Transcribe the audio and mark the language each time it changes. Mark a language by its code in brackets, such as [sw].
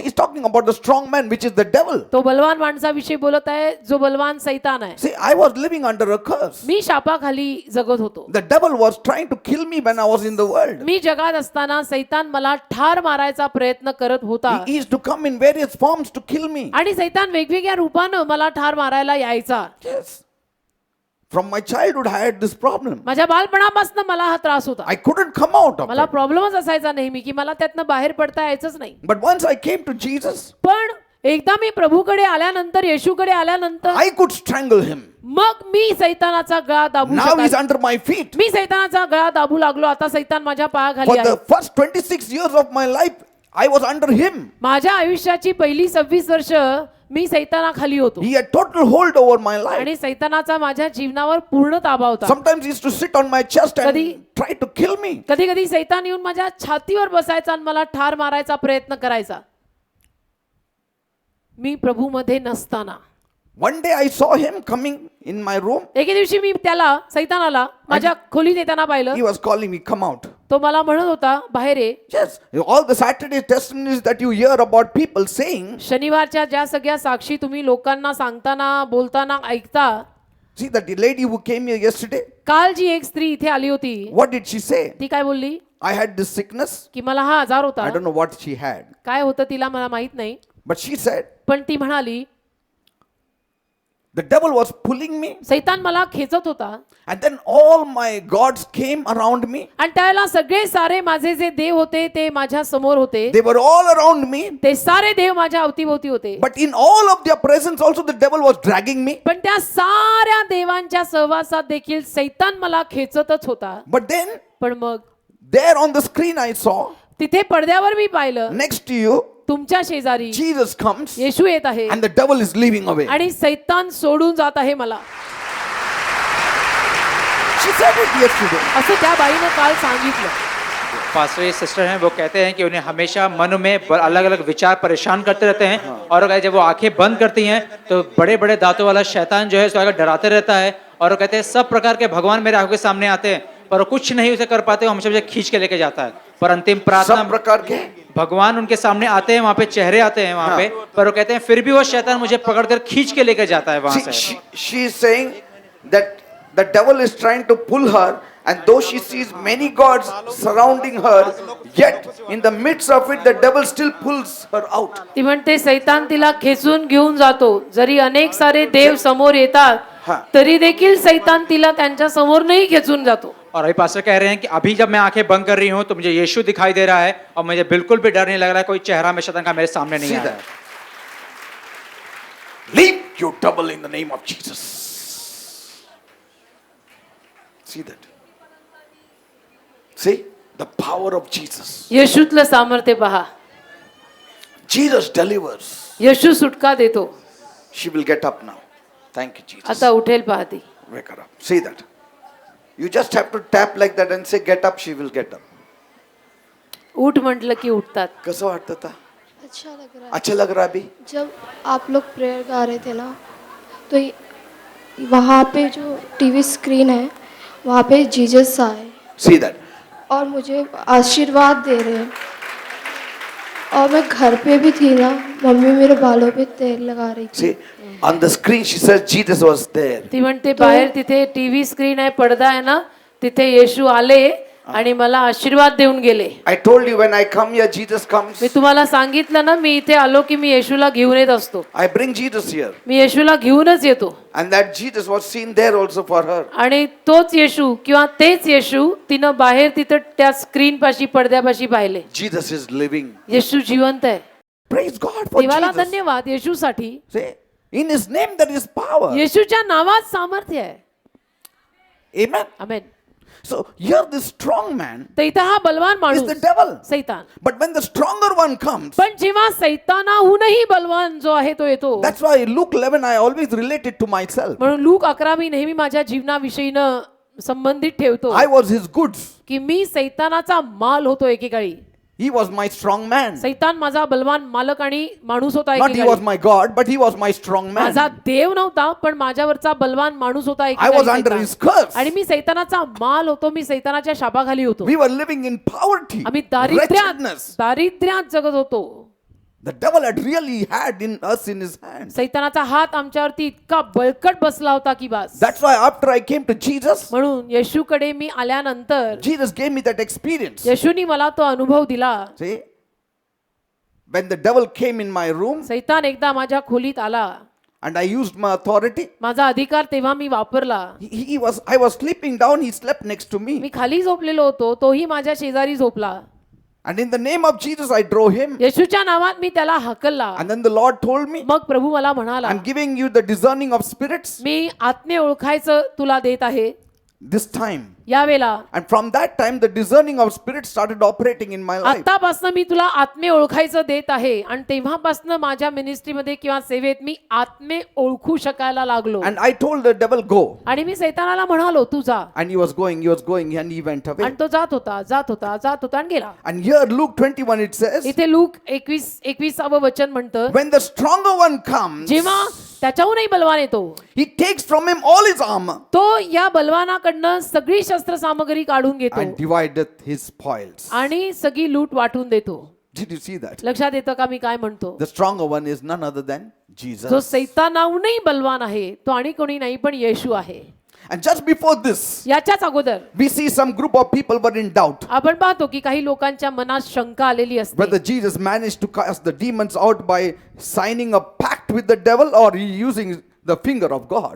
[en] See, he's talking about the strong man, which is the devil. [mr] तो बलवान माणसाविषयी बोलत आहे जो बलवान सैतान आहे. [en] See, I was living under a curse. [mr] मी शापाखाली जगत होतो. [en] The devil was trying to kill me when I was in the world. [mr] मी जगात असताना सैतान मला ठार मारायचा प्रयत्न करत होता [en] He used to come in various forms to kill me. [mr] आणि सैतान वेगवेगळ्या रूपानं मला ठार मारायला यायचा. [en] Yes. From my childhood, I had this problem. [mr] माझ्या बालपणापासून मला हा त्रास होता. [en] I couldn't come out of [mr] मला [en] it. [mr] प्रॉब्लेमच असायचा नेहमी की मला त्यातनं बाहेर पडता यायचंच नाही. [en] But once I came to Jesus, [mr] पण एकदा मी प्रभूकडे आल्यानंतर, येशूकडे आल्यानंतर [en] I could strangle him. [mr] मग मी सैतानाचा गळा दाबू [en] Now he's [mr] शकतो. [en] under my feet. [mr] मी सैतानाचा गळा दाबू लागलो. आता सैतान माझ्या पायाखाली [en] For [mr] आहे. [en] the first 26 years of my life, I was under him. [mr] माझ्या आयुष्याची पहिली 26 वर्ष मी सैतानाखाली होतो [en] He had total hold over my life. [mr] आणि सैतानाचा माझ्या जीवनावर पूर्ण ताबा होता. [en] Sometimes he used to sit on my chest and [mr] कधी- [en] try to kill me. [mr] कधी कधी सैतान येऊन माझ्या छातीवर बसायचा आणि मला ठार मारायचा प्रयत्न करायचा मी प्रभूमध्ये नसताना. [en] One day I saw him coming in my room. [mr] एके दिवशी मी त्याला सैतानाला माझ्या खोलीत येताना पाहिलं. [en] He was calling me, come out. [mr] तो मला म्हणत होता बाहेर ये. [en] Yes, all the Saturday testimonies that you hear about people saying, [mr] शनिवारच्या ज्या सगळ्या साक्षी तुम्ही लोकांना सांगताना बोलताना ऐकता. [en] see that the lady who came here yesterday, [mr] काल जी एक स्त्री इथे आली होती [en] what did she say? [mr] ती काय बोलली [en] I had this sickness. [mr] की मला हा आजार होता. [en] I don't know what she had. [mr] काय होतं तिला मला माहित नाही, [en] But she said, [mr] पण ती म्हणाली [en] the devil was pulling me. [mr] सैतान मला खेचत होता [en] And then all my gods came around me. [mr] आणि त्यावेळेला सगळे सारे माझे जे देव होते ते माझ्या समोर होते. [en] They were all around me. [mr] ते सारे देव माझ्या अवतीभोवती होते. [en] But in all of their presence also the devil was dragging me. [mr] पण त्या साऱ्या देवांच्या सहवासात देखील सैतान मला खेचतच होता. [en] But then [mr] पण मग [en] there on the screen I saw, [mr] तिथे पडद्यावर मी पाहिलं [en] next to you, [mr] तुमच्या शेजारी [en] Jesus comes [mr] येशू येत आहे [en] and the devil is leaving away. [mr] आणि सैतान सोडून जात आहे मला. [en] She said it yesterday. [mr] असं त्या बाईनं काल सांगितलं. [hi] पासवे सिस्टर हैं वो कहते हैं कि उन्हें हमेशा मन में अलग अलग विचार परेशान करते रहते हैं और अगर जब वो आंखें बंद करती हैं तो बड़े बड़े दांतों वाला शैतान जो है उसको आगे डराते रहता है और वो कहते हैं सब प्रकार के भगवान मेरे आंखों के सामने आते हैं पर वो कुछ नहीं उसे कर पाते, वो हमेशा मुझे खींच के लेके जाता है. पर अंतिम सब प्रार्थना प्रकार के भगवान उनके सामने आते हैं, वहाँ पे चेहरे आते हैं वहाँ पे, पर वो कहते हैं फिर भी वो शैतान मुझे पकड़कर खींच के लेकर जाता है वहाँ से. [en] she is saying that the devil is trying to pull her, and though she sees many gods surrounding her, yet in the midst of it the devil still pulls her out. [mr] ती म्हणते सैतान तिला खेचून घेऊन जातो. जरी अनेक सारे देव समोर येतात [hi] हाँ. [mr] तरी देखील सैतान तिला त्यांच्या समोर नाही खेचून जातो. [hi] और अभी पास्टर कह रहे हैं कि अभी जब मैं आंखें बंद कर रही हूँ तो मुझे यीशु दिखाई दे रहा है और मुझे बिल्कुल भी डर नहीं लग रहा है, कोई चेहरा में शैतान का मेरे सामने नहीं [en] See [hi] आ रहा [en] that? [hi] है. [en] Leave your devil in the name of Jesus. See that? See the power of Jesus. [mr] येशूतलं सामर्थ्य पहा. [en] Jesus delivers. [mr] येशू सुटका देतो. [en] She will get up now. Thank you, Jesus. [mr] आता उठेल पहा ती. [en] Wake her up. See that? You just have to tap like that and say, get up, she will get up. [mr] उठ म्हटलं की उठतात. कसं वाटतं आता? [hi] अच्छा लग रहा है. अच्छा लग रहा है अभी? जब आप लोग प्रेयर गा रहे थे ना तो वहाँ पे जो टीवी स्क्रीन है वहाँ पे जीसस आए [en] See that? [hi] और मुझे आशीर्वाद दे रहे हैं. और मैं घर पे भी थी ना, मम्मी मेरे बालों पे तेल लगा रही थी. [en] See, on the screen she says Jesus was there. [mr] ती म्हणते बाहेर तिथे टीव्ही स्क्रीन आहे, पडदा आहे ना, तिथे येशू आले आणि मला आशीर्वाद देऊन गेले. [en] I told you when I come here, Jesus comes. [mr] मी तुम्हाला सांगितलं ना, मी इथे आलो की मी येशूला घेऊन येत असतो. [en] I bring Jesus here. [mr] मी येशूला घेऊनच येतो. [en] And that Jesus was seen there also for her. [mr] आणि तोच येशू किंवा तेच येशू तिनं बाहेर तिथं त्या स्क्रीन पाशी पडद्यापाशी पाहिले. [en] Jesus is living. [mr] येशू जिवंत आहे. [en] Praise God for [mr] देवाला [en] Jesus. [mr] धन्यवाद येशूसाठी. [en] See, in His name there is power. [mr] येशूच्या नावात सामर्थ्य आहे. [en] Amen. [mr] Amen. [en] So here this strong man [mr] तर इथं हा बलवान [en] is [mr] माणूस [en] the devil. [mr] सैतान. [en] But when the stronger one comes, [mr] पण जेव्हा सैतानाहूनही बलवान जो आहे तो येतो, [en] that's why Luke 11 I always relate it to myself. [mr] म्हणून लूक 11 मी नेहमी माझ्या जीवनाविषयीनं संबंधित ठेवतो [en] I was his goods. [mr] की मी सैतानाचा माल होतो एकेकाळी. [en] He was my strong man. [mr] सैतान माझा बलवान मालक आणि माणूस होता [en] Not he was [mr] एकेकाळी. [en] my God, but he was my strong man. [mr] माझा देव नव्हता, पण माझ्यावरचा बलवान माणूस होता [en] I [mr] एकेकाळी [en] was under [mr] सैतान. [en] his curse. [mr] आणि मी सैतानाचा माल होतो. मी सैतानाच्या शापाखाली होतो. [en] We were living in poverty, [mr] आम्ही [en] wretchedness. [mr] दारिद्र्यात जगत होतो. [en] The devil had really had in us in his hands. [mr] सैतानाचा हात आमच्यावरती इतका बळकट बसला होता की बस. [en] That's why after I came to Jesus, [mr] म्हणून येशूकडे मी आल्यानंतर [en] Jesus gave me that experience. [mr] येशूनी मला तो अनुभव दिला. [en] See, when the devil came in my room [mr] सैतान एकदा माझ्या खोलीत आला. [en] and I used my authority, [mr] माझा अधिकार तेव्हा मी वापरला. [en] I was sleeping down, he slept next to me. [mr] मी खाली झोपलेलो होतो, तोही माझ्या शेजारी झोपला. [en] And in the name of Jesus, I drove him. [mr] येशूच्या नावात मी त्याला हाकलला. [en] And then the Lord told me, [mr] मग प्रभू मला म्हणाला, [en] I'm giving you the discerning of spirits [mr] मी आत्मे ओळखायचं तुला देत आहे [en] this time. [mr] यावेळेला. [en] And from that time, the discerning of spirits started operating in my life. [mr] आतापासून मी तुला आत्मे ओळखायचं देत आहे. आणि तेव्हापासून माझ्या मिनिस्ट्रीमध्ये किंवा सेवेत मी आत्मे ओळखू शकायला लागलो. [en] And I told the devil, go. [mr] आणि मी सैतानाला म्हणालो तू जा. [en] And he was going, and he went away. [mr] आणि तो जात होता आणि गेला. [en] And here, Luke 21, it says, [mr] इथे लूक 21 वचन म्हणतं, [en] when the stronger one comes, [mr] जेव्हा त्याच्याहूनही बलवान येतो, [en] he takes from him all his armor [mr] तो या बलवानाकडनं सगळी शस्त्र सामग्री काढून घेतो [en] and divideth his spoils. [mr] आणि सगळी लूट वाटून देतो. [en] Did you see that? [mr] लक्षात येतं का मी काय म्हणतो? [en] The stronger one is none other than Jesus. [mr] जो सैतानाहूनही बलवान आहे तो आणि कोणी नाही पण येशू आहे. [en] And just before this, [mr] याच्याच अगोदर [en] we see some group of people were in doubt [mr] आपण पाहतो की काही लोकांच्या मनात शंका आलेली असते [en] whether Jesus managed to cast the demons out by signing a pact with the devil or he using the finger of God.